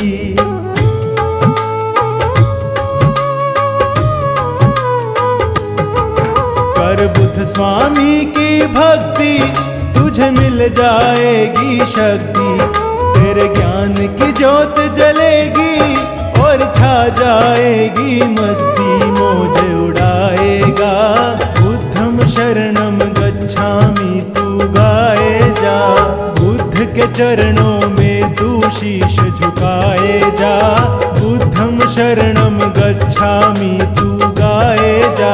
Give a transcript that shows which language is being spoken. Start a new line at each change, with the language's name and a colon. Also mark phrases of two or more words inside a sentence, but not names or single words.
Hindi: कर बुद्ध स्वामी की भक्ति, तुझे मिल जाएगी शक्ति, तेरे ज्ञान की ज्योत जलेगी और छा जाएगी मस्ती, मौज उड़ाएगा।
Pali: बुद्धं शरणं गच्छामि
Hindi: तू गाए जा, बुद्ध के चरणों में तू शीश झुकाए जा,
Pali: बुद्धं शरणं गच्छामि
Hindi: तू गाए जा।